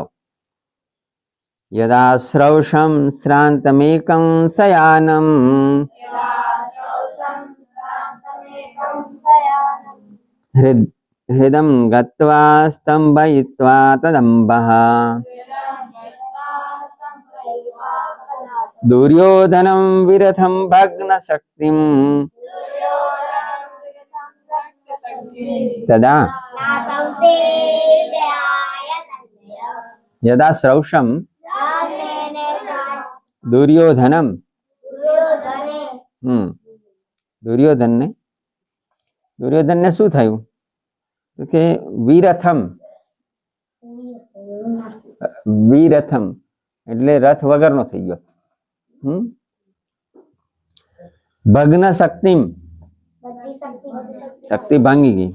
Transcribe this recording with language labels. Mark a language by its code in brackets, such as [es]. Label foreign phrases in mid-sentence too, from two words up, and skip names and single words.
[sa] यदा श्रौषं श्रान्तमेकं शयानं हृदं गत्वा स्तम्भयित्वा तदम्बः दुर्योधनं विरथं भग्नशक्तिं तदा यदा श्रौषं दुर्योधनम [gu] दुर्योधन ने શું થયું કે વીરથમ એટલે રથ વગરનો થઈ ગયો। [sa] ભગ્ન શક્તિમ [gu] શક્તિ ભાંગી ગઈ।